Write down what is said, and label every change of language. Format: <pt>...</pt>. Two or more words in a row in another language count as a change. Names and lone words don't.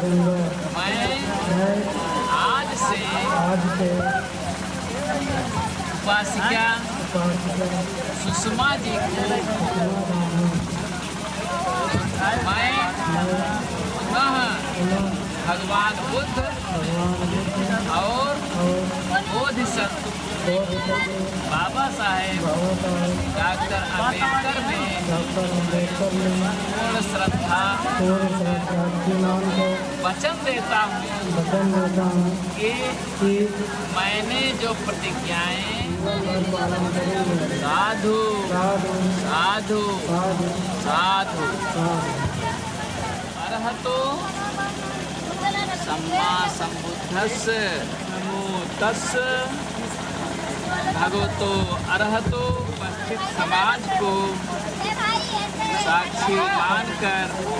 <hi>मैं आज से उपासिका सुषमा जी को मैं भगवान बुद्ध और बोधिसत्व बाबा साहेब डॉक्टर अम्बेडकर में पूर्ण श्रद्धा वचन देता हूँ कि मैंने जो प्रतिज्ञाएं</hi> <pi>साधु साधु साधु अर्हतो सम्मा सम्बुद्धस्य नमो तस्य भगवतो अर्हतो</pi> <hi>उपस्थित समाज को साक्षी मानकर</hi>